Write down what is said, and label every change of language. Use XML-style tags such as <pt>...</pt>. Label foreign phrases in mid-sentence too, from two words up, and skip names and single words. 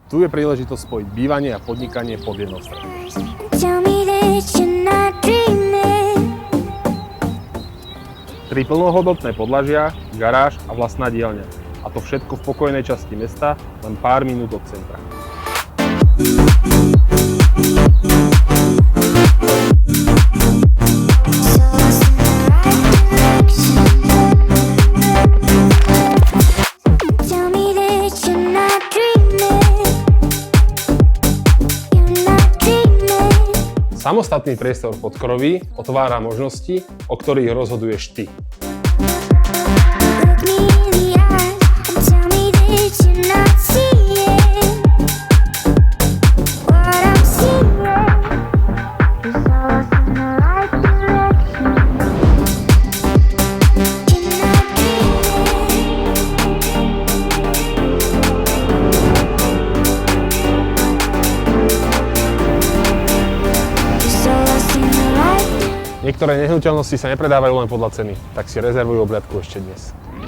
<sk>Tu je príležitosť spojiť bývanie a podnikanie pod jednou strechou.</sk> <en>Tell me that you're not dreaming.</en> <sk>3 plnohodnotné podlažia, garáž a vlastná dielňa. A to všetko v pokojnej časti mesta, len pár minút od centra.</sk> <en>Tell me that you're not dreaming. You're not dreaming.</en> <sk>Samostatný priestor v Podkroví otvára možnosti, o ktorých rozhoduješ ty.</sk> <en>Look me in the eye and tell me that you're not seeing what I'm seeing. Is us in the right direction. You're not dreaming. Is us in the right direction.</en> <sk>Niektoré nehnuteľnosti sa nepredávajú len podľa ceny, tak si rezervuj obľadku ešte dnes.</sk>